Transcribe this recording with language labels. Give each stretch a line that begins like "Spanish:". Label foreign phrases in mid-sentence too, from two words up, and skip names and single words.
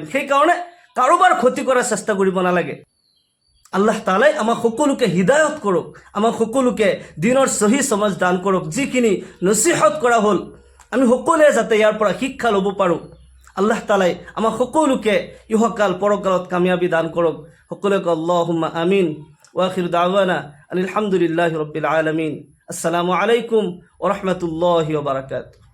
Assamese: সেইকাৰণে কাৰোবাৰ ক্ষতি কৰাৰ চেষ্টা কৰিব নালাগে। আল্লাহ তাআলাই আমাক সকলোকে হিদায়ত কৰক, আমাক সকলোকে দিনৰ সহি সমাজ দান কৰক। যিখিনি নচিহত কৰা হ'ল আমি সকলোৱে যাতে ইয়াৰ পৰা শিক্ষা ল'ব পাৰোঁ। আল্লাহ তাআলাই আমাক সকলোকে ইহকাল পৰকালত কামিয়াবী দান কৰক। সকলোকে
Arabic: اللهم آمين. وآخر دعوانا الحمد لله رب العالمين. السلام عليكم ورحمة الله وبركاته.